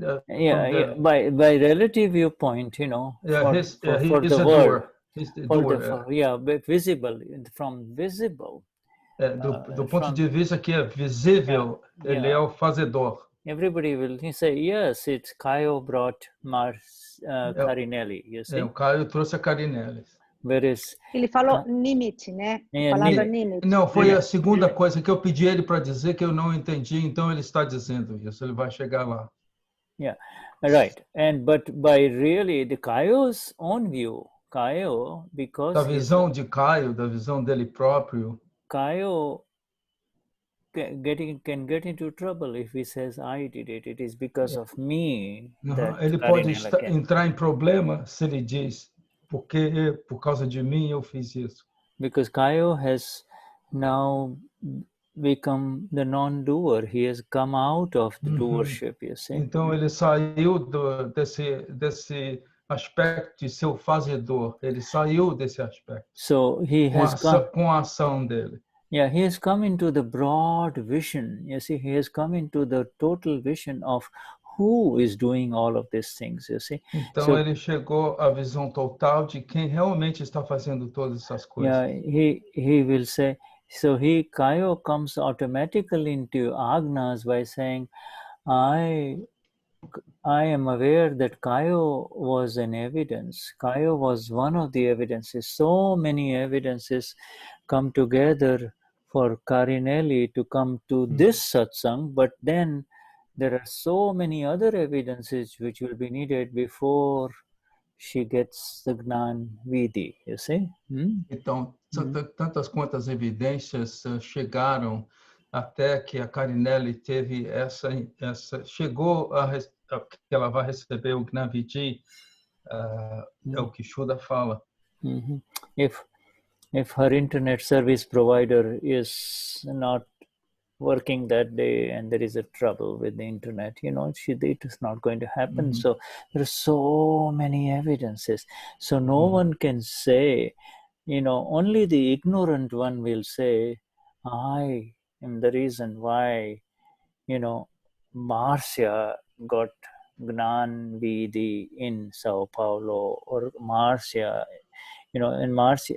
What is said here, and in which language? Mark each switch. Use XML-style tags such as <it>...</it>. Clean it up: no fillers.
<en>By relative viewpoint, for the world. He's the doer. But visible, from visible.</en> <pt>Do ponto de vista que é visível, ele é o fazedor.</pt> <en>Everybody will say, yes, it's Caio brought Carinelli, you see.</en> <pt>O Caio trouxe a Carinelli.</pt> <en>Whereas,</en> <pt>ele falou nimitt, né? A palavra nimitt. Não, foi a segunda coisa que eu pedi ele para dizer que eu não entendi, então ele está dizendo isso, ele vai chegar lá.</pt> <en>Yeah, right. But by really the Caio's own view, Caio, because</en> <pt>da visão de Caio, da visão dele próprio,</pt> <en>Caio can get into trouble if he says I did it. It is because of me.</en> <pt>Ele pode entrar em problema se ele diz porque por causa de mim eu fiz isso.</pt> <en>Because Caio has now become the non-doer. He has come out of the doership, you see.</en> <pt>Então ele saiu desse aspecto de ser o fazedor. Ele saiu desse aspecto.</pt> <en>So he has</en> <pt>com a ação dele.</pt> <en>Yeah, he has come into the broad vision. You see, he has come into the total vision of who is doing all of these things, you see.</en> <pt>Então ele chegou à visão total de quem realmente está fazendo todas essas coisas.</pt> <en>Yeah, he will say, so Caio comes automatically into Agnas by saying, I am aware that Caio was an evidence. Caio was one of the evidences. So many evidences come together for Carinelli to come to this satsang, but then there are so many other evidences which will be needed before she gets the Gnan Vidhi, you see?</en> <pt>Então, tantas quantas evidências chegaram até que a Carinelli teve chegou que ela vai receber o Gnan Vidhi, é o que Shuddha fala.</pt> <en>If her internet service provider is not working that day and there is a trouble with the internet, it is not going to happen. So there are so many evidences. So no one can say, only the ignorant one will say, I am the reason why, Marcia got Gnan Vidhi in Sao Paulo, or Marcia in Marcia.</en>